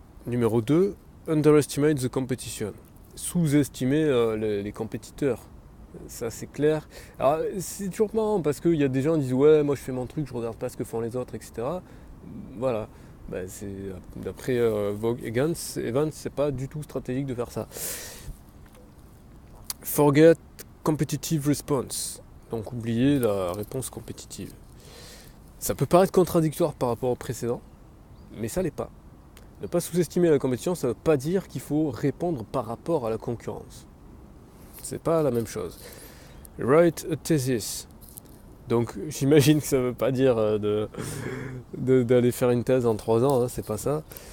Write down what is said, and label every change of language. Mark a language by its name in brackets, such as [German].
[French] Numéro 2, [English] underestimate the competition. [French] Sous-estimer les compétiteurs. Ça c'est clair. Alors c'est toujours marrant parce qu'il y a des gens qui disent ouais moi je fais mon truc, je regarde pas ce que font les autres, etc. Voilà. C'est d'après Evans, c'est pas du tout stratégique de faire ça. [English] Forget competitive response. [French] Donc oublier la réponse compétitive. Ça peut paraître contradictoire par rapport au précédent, mais ça l'est pas. Ne pas sous-estimer la compétition, ça ne veut pas dire qu'il faut répondre par rapport à la concurrence. C'est pas la même chose. [English] Write a thesis. [French] Donc j'imagine que ça ne veut pas dire d'aller faire une thèse en 3 ans, hein, c'est pas ça.